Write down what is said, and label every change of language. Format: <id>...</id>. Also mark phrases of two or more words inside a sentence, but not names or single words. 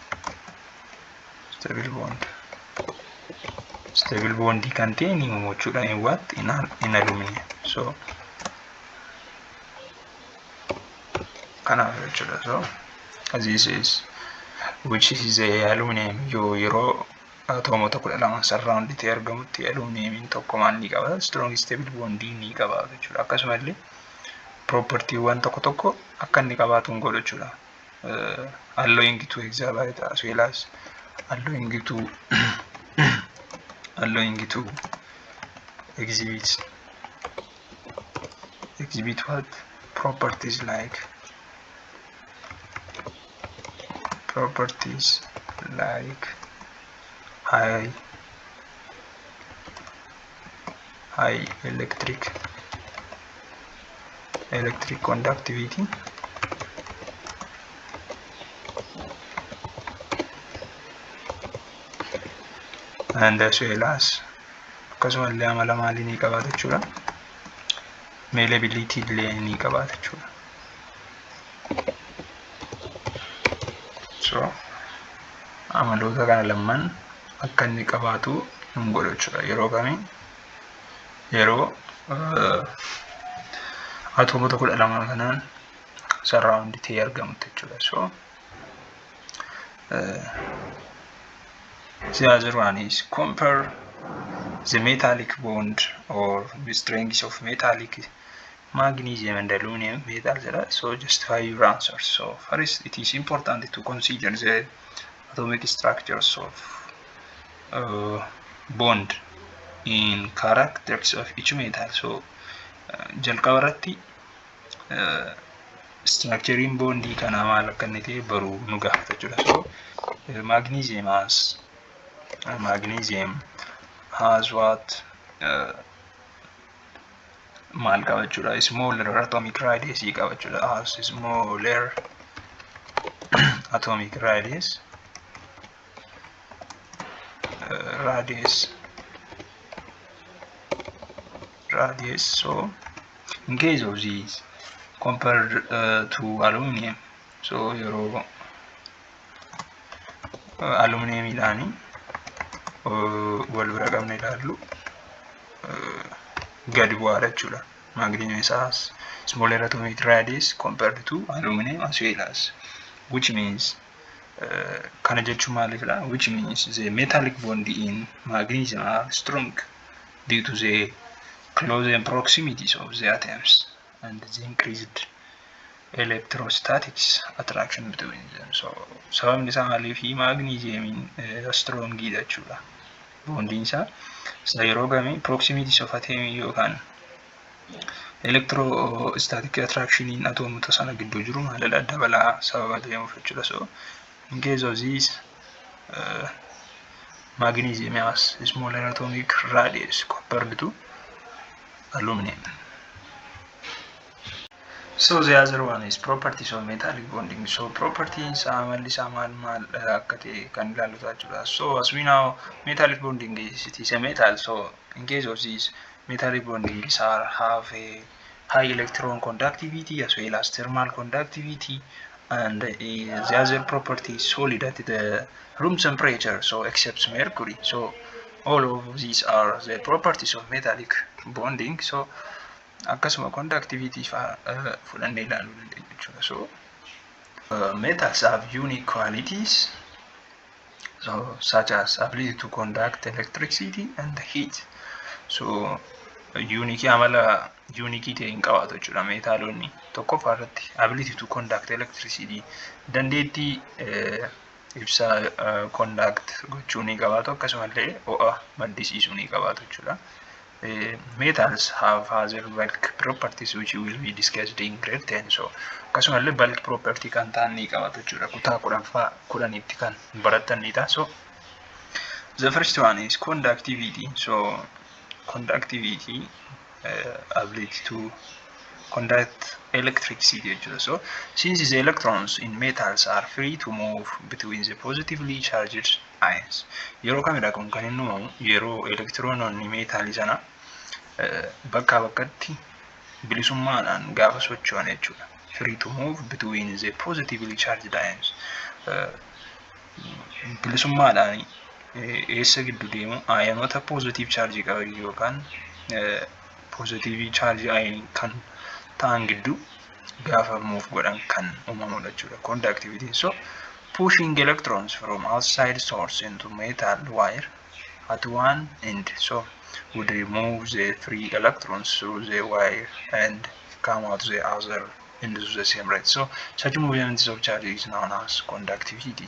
<en>Stable bond containing in what? In aluminum. So so this is which is a aluminum</en> <om>euro atomo tokko lama surround itti argamutti aluminum tokko maal ni qaba?</om> <en>Strong stable bond</en> <om>ni qaba jechuudha. Akkasumallee property wan tokko akka inni qabaatu godhu jechuudha.</om> <en>Allowing to exhibit as well as allowing to exhibit what? Properties like high electric conductivity and as well as</en> <om>akkasumallee amala maalii ni qabaata jechuudha. Malleability illee ni qabaata jechuudha. So amaloota kana lamaan akka inni qabaatu hin godhu jechuudha. Yeroo kamii yeroo atoomota 12 kanaan surround ta'ee argamutti jechuudha.</om> <en>So the other one is compare the metallic bond or the strength of metallic magnesium and aluminum metals. So justify your answers. So first, it is important to consider the atomic structures of bond in characters of each metal.</en> <om>So jalqabarratti structuring bondi kana maal akka inni ta'e baruu nu gaafata jechuudha.</om> <en>So magnesium has what?</en> <om>Maal qaba jechuudha?</om> <en>Smaller atomic radius</en> <om>qaba jechuudha.</om> <en>Has smaller atomic radius. So in case of these compared to aluminum, so your aluminum</en> <om>ilani wal bira qabne ilaallu gadi bu'aadha jechuudha.</om> <en>Magnesium has smaller atomic radius compared to aluminum as well as, which means</en> <om>kana jechuun maalidha?</om> <en>Which means the metallic bond in magnesium are strong due to the close proximities of the atoms and the increased electrostatics attraction between them.</en> <om>So sababni isaa maaliifi magnesium strong dha jechuudha. Bonding isaa yeroo gamii</om> <en>proximities of atom</en> <om>yookaan</om> <en>electrostatic attraction</en> <om>in atomota sana gidduu jiru maalidha? Dabalaa sababa ta'eef jechuudha.</om> <en>So in case of this magnesium has smaller atomic radius compared to aluminum. So the other one is properties of metallic bonding. So properties so as we know, metallic bonding is a metal. So in case of this, metallic bondings have a high electron conductivity as well as thermal conductivity, and the other property is solid at the room temperature, so except mercury. So all of these are the properties of metallic bonding.</en> <om>So akkasuma conductivity fudhanne ilaaluu dandeenya jechuudha.</om> <en>So metals have unique qualities, so such as ability to conduct electricity and heat.</en> <om>So unique amala unique ta'e hin qabaatu jechuudha. Metaalonni tokkoffaa irratti</om> <en>ability to conduct electricity,</en> <om>dandeettii ibsaa conduct gochuu ni qabaatu, akkasumallee ho'a maddisiisuu ni qabaatu jechuudha.</om> <en>Metals have other bulk properties which will be discussed in grade 10.</en> <om>So akkasumallee</om> <en>bulk property</en> <om>kan ta'an ni qabaatu jechuudha. Kutaa 10tti kan baratanidha.</om> <en>So the first one is conductivity. So conductivity, ability to conduct electricity. So since the electrons in metals are free to move between the positively charged ions,</en> <om>yeroo kamidha kun kan inni uumamu yeroo elektiroononni meetaalii sana bakkaa bakkatti bilisummaadhaan gaafa socho'an jechuudha.</om> <en>Free to move between the positively charged ions.</en> <om>Bilisummaadhaan eessa gidduu deemu aayanoota</om> <en>positive charge</en> <om>qaban yookaan</om> <en>positive charge ion</en> <om>kan ta'an gidduu gaafa move godhan kan uumamudha jechuudha conductivity.</om> <en>So pushing electrons from outside source into metal wire at one end so would remove the free electrons through the wire and come out the other into the same rate. So such movements of charge is known as conductivity.</en>